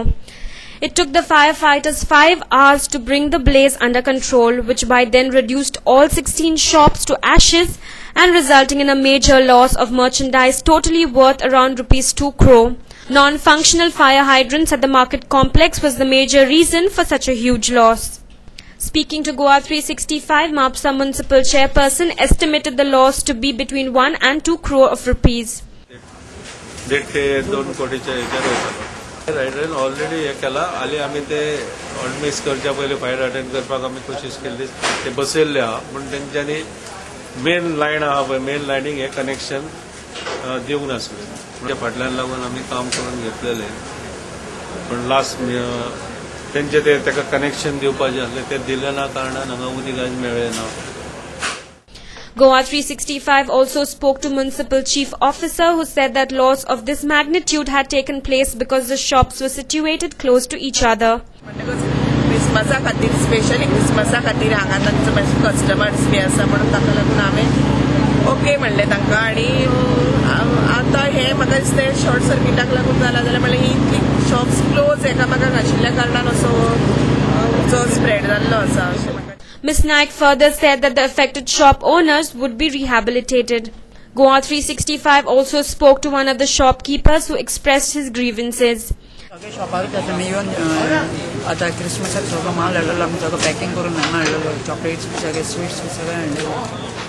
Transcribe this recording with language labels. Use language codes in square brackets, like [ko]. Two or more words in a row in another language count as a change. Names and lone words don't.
[en] It took the firefighters 5 hours to bring the blaze under control, which by then reduced all 16 shops to ashes and resulting in a major loss of merchandise totally worth around rupees 2 crore. Non-functional fire hydrants at the market complex was the major reason for such a huge loss. Speaking to Goa 365, Mapusa Municipal Chairperson estimated the loss to be between 1 and 2 crore of rupees. [kok] रायडरान ऑलरेडी हे केला आली आमी ते ऑलमिस करच्या पयलीं [en] fire attend [kok] करपाक आमी कोशिश केल्ली ते बसयल्ले आहा पूण तेंच्यांनी [en] main line [kok] आहा पळय मेन लायनीक हे कनेक्शन दिवंक नासले म्हणजे फाटल्यान लागून आमी काम करून घेतलेले पण लास्ट तेंचे ते ताका कनेक्शन दिवपाचें आसलें ते दिले ना कारणान हांगा उदीक आज मेळ्ळें ना. [en] Goa 365 also spoke to Municipal Chief Officer, who said that loss of this magnitude had taken place because the shops were situated close to each other. [kok] क्रिसमसा खातीर स्पेशली क्रिसमसा खातीर हांगा तांचो मातशे कस्टमर्स बी आसा म्हणून ताका लागून हांवें ओके म्हणलें तांकां आनी आतां हें म्हाका दिसता शॉर्ट सर्किटाक लागून जाला जाल्यार म्हणलें ही इतली [en] shops close [kok] एकामेकाक आशिल्ल्या कारणान असो जो स्प्रेड जाल्लो आसा अशें म्हाका. [en] Ms. Naik further said that the affected shop owners would be rehabilitated. Goa 365 also spoke to one of the shopkeepers who expressed his grievances. [kok] आता क्रिसमसाक सगळो माल हाडलेलो आमी सगळो पॅकिंग करून हांगा हाडलेलो चॉकलेट्स बी सगळे स्वीट्स बी सगळे हाडलेले